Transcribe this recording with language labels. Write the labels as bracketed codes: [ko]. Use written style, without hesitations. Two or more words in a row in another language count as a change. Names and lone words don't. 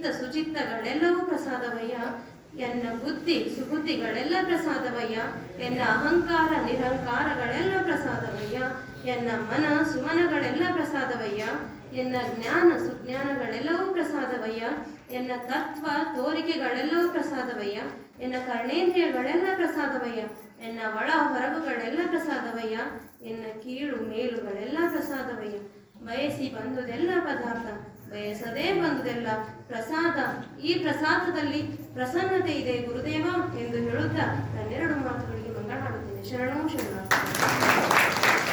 [kn] ಸುಚಿತ್ತಗಳೆಲ್ಲವೂ ಪ್ರಸಾದವಯ್ಯ, ಎನ್ನ ಬುದ್ಧಿ ಸುಬುದ್ಧಿಗಳೆಲ್ಲ ಪ್ರಸಾದವಯ್ಯ, ಎನ್ನ ಅಹಂಕಾರ ನಿರಹಂಕಾರಗಳೆಲ್ಲ ಪ್ರಸಾದವಯ್ಯ, ಎನ್ನ ಮನ ಸುಮನಗಳೆಲ್ಲ ಪ್ರಸಾದವಯ್ಯ, ಎನ್ನ ಜ್ಞಾನ ಸುಜ್ಞಾನಗಳೆಲ್ಲವೂ ಪ್ರಸಾದವಯ್ಯ, ಎನ್ನ ತತ್ವ ತೋರಿಕೆಗಳೆಲ್ಲವೂ ಪ್ರಸಾದವಯ್ಯ, ಎನ್ನ ಕರ್ಣೇಂದ್ರಿಯಗಳೆಲ್ಲ ಪ್ರಸಾದವಯ್ಯ, ಎನ್ನ ಒಳ ಹೊರಗುಗಳೆಲ್ಲ ಪ್ರಸಾದವಯ್ಯ, ಎನ್ನ ಕೀಳು ಮೇಲುಗಳೆಲ್ಲ ಪ್ರಸಾದವಯ್ಯ. ಬಯಸಿ ಬಂದುದೆಲ್ಲ ಪದಾರ್ಥ, ಬಯಸದೇ ಬಂದುದೆಲ್ಲ ಪ್ರಸಾದ. ಈ ಪ್ರಸಾದದಲ್ಲಿ ಪ್ರಸನ್ನತೆ ಇದೆ ಗುರುದೇವ ಎಂದು ಹೇಳುತ್ತಾ ನನ್ನೆರಡು ಮಾತುಗಳಿಗೆ ಮಂಗಳ ಹಾಡುತ್ತೇನೆ. ಶರಣೋ ಶರಣ.